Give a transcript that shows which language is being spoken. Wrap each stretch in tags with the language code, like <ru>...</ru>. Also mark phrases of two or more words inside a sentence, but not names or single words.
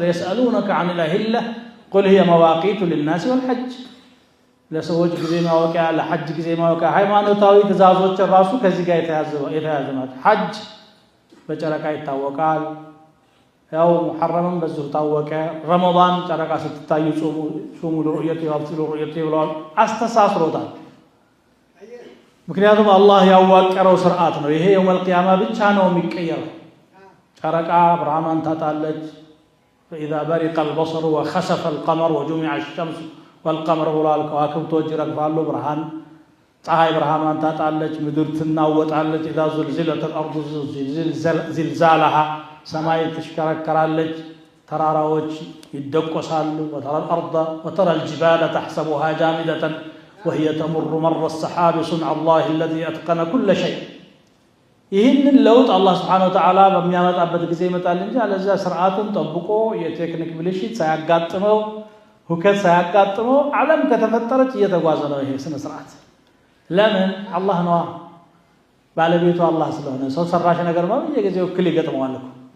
<ar>يسألونك عن الأهلة قل هي مواقيت للناس والحج</ar> <am>ለሰዎች ጊዜ ማወቂያ ለሐጅ ጊዜ ማወቂያ ሃይማኖታዊ ትእዛዞች ራሱ ከዚህ ጋር የተያያዙ ናቸው። ሐጅ በጨረቃ ይታወቃል። ያው ሙሐረምም በዚሁ ታወቀ። ረመዳን ጨረቃ ስትታዩ</am> <ar>صوموا لرؤيته وأفطروا لرؤيته</ar> <am>ብለዋል። አስተሳስሮታል። ምክንያቱም አላህ ያዋቀረው ስርዓት ነው። ይሄ</am> <ar>يوم القيامة</ar> <am>ብቻ ነው የሚቀየረው። ጨረቃ ብርሃኗን ታጣለች።</am> <ar>فإذا برق البصر وخسف القمر وجمع الشمس والقمر</ar> <am>ብለዋል። ከዋክብቶች ይረግፋሉ። ብርሃን ፀሐይ ብርሃኗን ታጣለች። ምድር ትናወጣለች።</am> <ar>إذا زلزلت الأرض زلزالها</ar> <am>ሰማይ ትሽከረከራለች። ተራራዎች ይደቆሳሉ።</am> <ar>وترى الأرض وترى الجبال تحسبها جامدة وهي تمر مر السحاب صنع الله الذي أتقن كل شيء</ar> <am>ይህንን ለውጥ አላህ</am> <ar>سبحانه وتعالى</ar> <am>በሚያመጣበት ጊዜ ይመጣል እንጂ አለዛ ስርዓቱን ጠብቆ የቴክኒክ ብልሽት ሳያጋጥመው ሁከት ሳያጋጥመው ዓለም ከተፈጠረች እየተጓዘ ነው። ይሄ ስነ ስርዓት ለምን አላህ ነው ባለቤቱ አላህ ስለሆነ ሰው ሰራሽ ነገር ነው በየጊዜው እክል ይገጥመዋል እኮ።</am>